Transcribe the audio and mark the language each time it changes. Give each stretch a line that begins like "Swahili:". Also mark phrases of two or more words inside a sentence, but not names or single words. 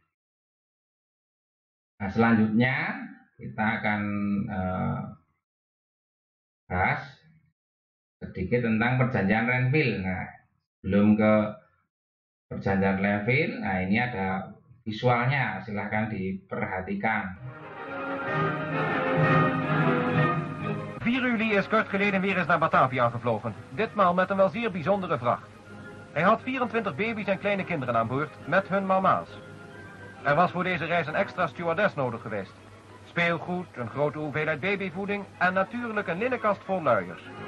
Indonesian: Nah, selanjutnya kita akan bahas sedikit tentang perjanjian Renville. Nah, belum ke perjanjian Renville, nah ini ada visualnya, silahkan diperhatikan.
Dutch: 4 juli is kort geleden weer eens naar Batavia gevlogen. Ditmaal met een wel zeer bijzondere vracht. Hij had 24 baby's en kleine kinderen aan boord, met hun mama's. Er was voor deze reis een extra stewardess nodig geweest. Speelgoed, een grote hoeveelheid babyvoeding en natuurlijk een linnenkast vol luiers.